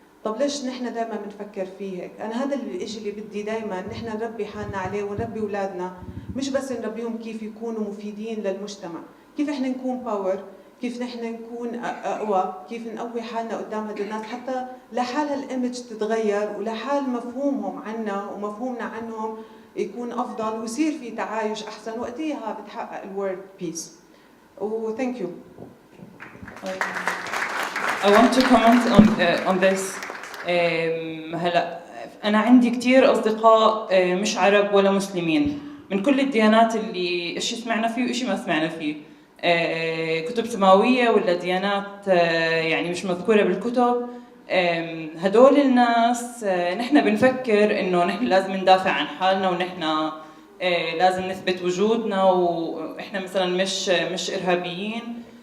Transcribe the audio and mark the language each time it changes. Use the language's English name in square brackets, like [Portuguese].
[Arabic] طب ليش نحن دائما بنفكر فيه هيك؟ انا هذا الشيء اللي بدي دائما نحن نربي حالنا عليه ونربي اولادنا، مش بس نربيهم كيف يكونوا مفيدين للمجتمع، كيف احنا نكون باور، كيف نحن نكون اقوى، كيف نقوي حالنا قدام هدول الناس حتى لحال الايمج تتغير ولحال مفهومهم عنا ومفهومنا عنهم يكون افضل ويصير في تعايش احسن، وقتها بتحقق [English] الورد بيس. وثانك you. I want to comment on this. [Arabic] هلا أنا عندي كتير أصدقاء مش عرب ولا مسلمين من كل الديانات اللي إشي سمعنا فيه وإشي ما سمعنا فيه، كتب سماوية ولا ديانات يعني مش مذكورة بالكتب. هدول الناس نحن بنفكر إنه نحن لازم ندافع عن حالنا ونحن لازم نثبت وجودنا وإحنا مثلا مش إرهابيين.